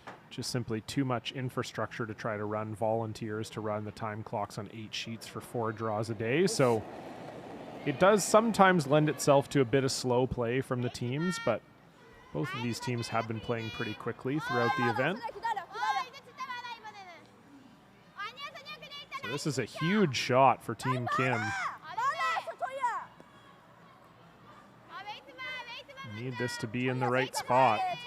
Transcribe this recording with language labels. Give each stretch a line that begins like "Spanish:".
English: Just simply too much infrastructure to try to run volunteers to run the time clocks on 8 sheets for 4 draws a day. So it does sometimes lend itself to a bit of slow play from the teams, but both of these teams have been playing pretty quickly throughout the event.
Korean: 이제 진짜 많아 이번에는. 아니야, 그냥 일단.
English: So this is a huge shot for Team Kim.
Korean: 많아, 토야. 웨이트만.
English: Need this to be in the right spot.